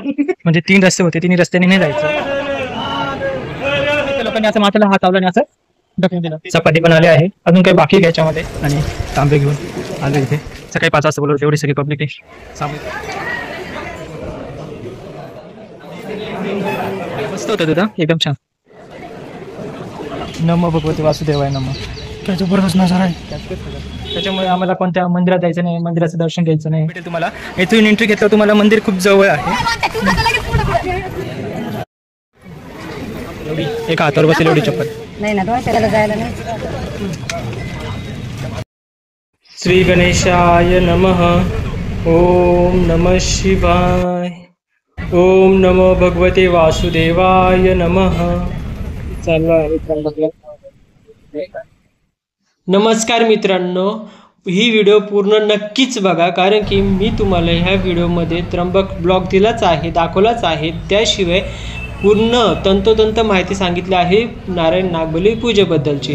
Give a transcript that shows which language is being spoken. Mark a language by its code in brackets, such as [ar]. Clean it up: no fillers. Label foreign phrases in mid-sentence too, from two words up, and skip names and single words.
[mr] म्हणजे 3 रस्ते होते, 3 रस्त्याने नाही जायचं। लोकांनी असं माथ्याला हात लावला आणि असं ढकलून दिलं। चपाती पण आली आहे, अजून काही बाकी घ्यायच्यामध्ये आणि तांबे घेऊन आले इथे। सकाळी 5 वाजता बोलवलं, एवढी सगळी पब्लिक मस्त होतं तुझं, एकदम छान। [sa] नमो भगवते वासुदेवाय नमः। [mr] काय जबरदस्त नजारा आहे। त्याच्यामुळे आम्हाला कोणत्या मंदिरात जायचं नाही, मंदिराचं दर्शन घ्यायचं नाही। भेटेल तुम्हाला इथून एंट्री घेतलं तुम्हाला मंदिर खूप जवळ आहे। एक हातावर बसेल एवढी चप्पल नाही ना, त्याला जायला नाही। [sa] श्री गणेशाय नमः। ओम नमः शिवाय। ओम नमो भगवते वासुदेवाय नमः। [mr] नमस्कार मित्रांनो, ही व्हिडिओ पूर्ण नक्कीच बघा, कारण की मी तुम्हाला ह्या व्हिडिओमध्ये त्र्यंबक ब्लॉग दिलाच आहे, दाखवलाच आहे। त्याशिवाय पूर्ण तंतोतंत माहिती सांगितली आहे नारायण नागबली पूजेबद्दलची।